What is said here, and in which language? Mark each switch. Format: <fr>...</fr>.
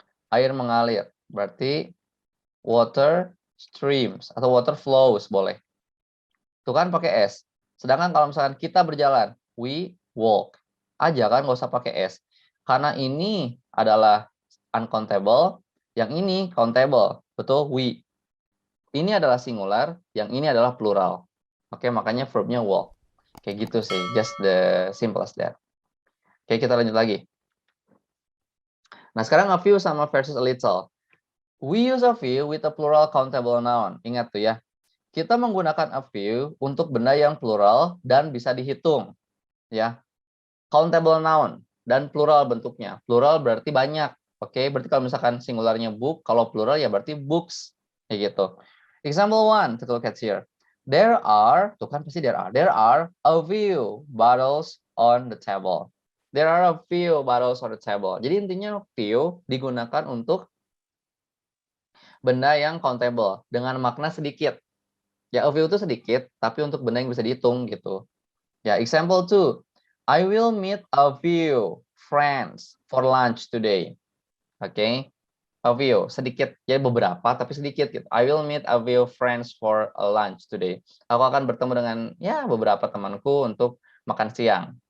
<id>Air mengalir berarti</id> <en>water streams</en> <id>atau</id> <en>water flows</en> <id>boleh. Itu kan pakai s. Sedangkan kalau misalkan kita berjalan,</id> <en>we walk.</en> <id>Aja kan, nggak usah pakai S. Karena ini adalah uncountable, yang ini countable. Betul? We. Ini adalah singular, yang ini adalah plural. Oke, makanya verbnya walk. Kayak gitu sih,</id> <en>just the simple as that.</en> <id>Oke, kita lanjut lagi. Nah, sekarang</id> <en>a few sama versus a little. We use a few with a plural countable noun.</en> <id>Ingat tuh ya. Kita menggunakan a few untuk benda yang plural dan bisa dihitung. Ya. Countable noun dan plural bentuknya. Plural berarti banyak. Oke, berarti kalau misalkan singularnya book, kalau plural ya berarti books. Kayak gitu.</id> <en>Example 1, take a look at here. There are,</en> <id>tuh kan pasti</id> <en>there are a few bottles on the table. There are a few bottles on the table.</en> <id>Jadi intinya few digunakan untuk benda yang countable dengan makna sedikit. Ya, a few itu sedikit, tapi untuk benda yang bisa dihitung gitu.</id> <en>Ya, example 2. I will meet a few friends for lunch today. Oke. A few,</en> <id>sedikit, ya beberapa tapi sedikit gitu.</id> <en>I will meet a few friends for a lunch today.</en> <id>Aku akan bertemu dengan ya beberapa temanku untuk makan siang.</id>